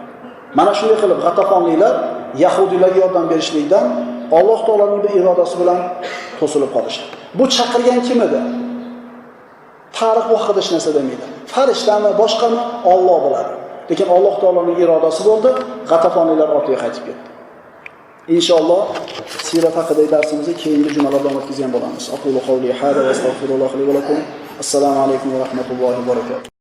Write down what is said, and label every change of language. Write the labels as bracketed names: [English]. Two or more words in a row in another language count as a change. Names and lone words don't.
[Uzbek] Mana shunday qilib G'atafonliklar yahudiylarga yordam berishlikdan Alloh taoloning bir irodasi bilan to'silib qolishdi. Bu chaqirgan kim edi? Tarix bu haqida hech narsa demaydi. Farishtami, boshqami Alloh biladi. Lekin Alloh taoloning irodasi bo'ldi, G'atafonliklar ortiga qaytib ketdi. Inshaalloh sirat haqidagi darsimizni keyingi jumalarda o'tkazgan bo'lamiz. [Arabic] أقول قولي هذا وأستغفر الله لي ولكم. السلام عليكم ورحمة الله وبركاته.